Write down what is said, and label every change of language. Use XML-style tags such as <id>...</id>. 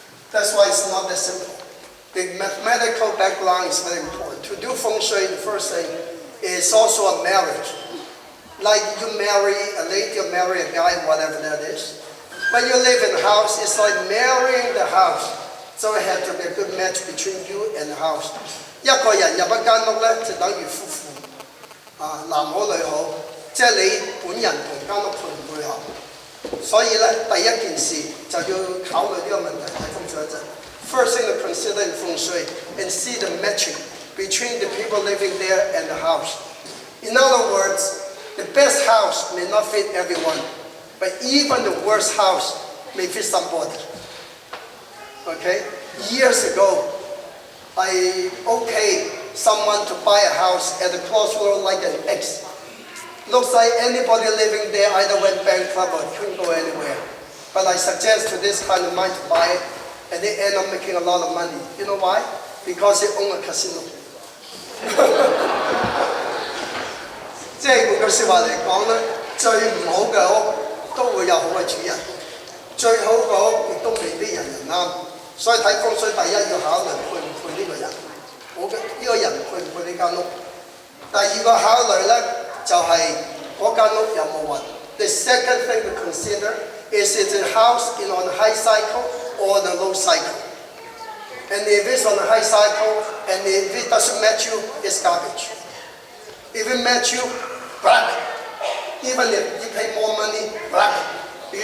<en>That's why it's not that simple. The mathematical background is very important. To do Feng Shui, the first thing is also a marriage. Like you marry a lady or marry a guy, whatever that is. When you live in a house, it's like marrying the house. So it has to be a good match between you and the house.</en> <yue>一個人入一間屋咧，就等於夫婦，男好女好，即係你本人同間屋配唔配合。所以咧，第一件事就要考慮呢個問題喺風水一陣。</yue> <en>First thing to consider in Feng Shui and see the matching between the people living there and the house. In other words, the best house may not fit everyone, but even the worst house may fit somebody. Okay? Years ago, I okayed someone to buy a house at the crossroad like an X. Looks like anybody living there either went bankrupt or couldn't go anywhere. But I suggest to this kind of mind to buy it, and they end up making a lot of money. You know why? Because they own a casino.</en> <yue>即係換句説話嚟講咧，最唔好嘅屋都會有好嘅主人，最好嘅屋亦都未必人人啱。所以睇風水第一要考慮配唔配呢個人，呢個人配唔配呢間屋。第二個考慮咧就係嗰間屋有冇運。</yue> <en>The second thing to consider is the house in on the high cycle or the low cycle. And if it's on the high cycle and if it doesn't match you, it's garbage. If it match you, grab it. Even if you pay more money, grab it.</en>